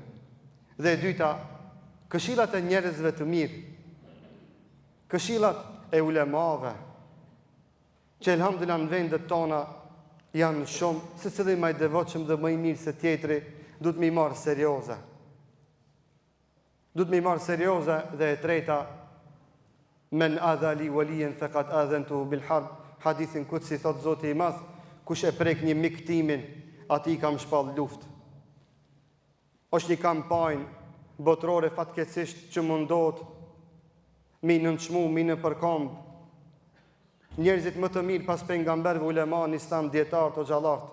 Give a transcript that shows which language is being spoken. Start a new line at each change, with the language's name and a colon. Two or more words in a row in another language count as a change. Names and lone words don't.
Albanian: Dhe e dyta, këshillat e njerëzve të mirë, këshillat e ulemave, që elhamdulillah në vendet tona janë shumë, se cili më i devotshëm dhe më i mirë se tjetri, du të mi marë serioze. Du të mi marë serioze dhe e treta,
Arabic: من عادى لي وليا فقد آذنته بالحرب.
Albanian: Hadithin kutsi thot Zoti i Madh, kush e prek një mik timin, ati kam shpall luftë. Është një kampanjë botërore fatkeqësisht që mundohet mi nënçmu, mi në përkamb. Njerëzit më të mirë pas pejgamberëve, ulema, islam, dietar, xhallart.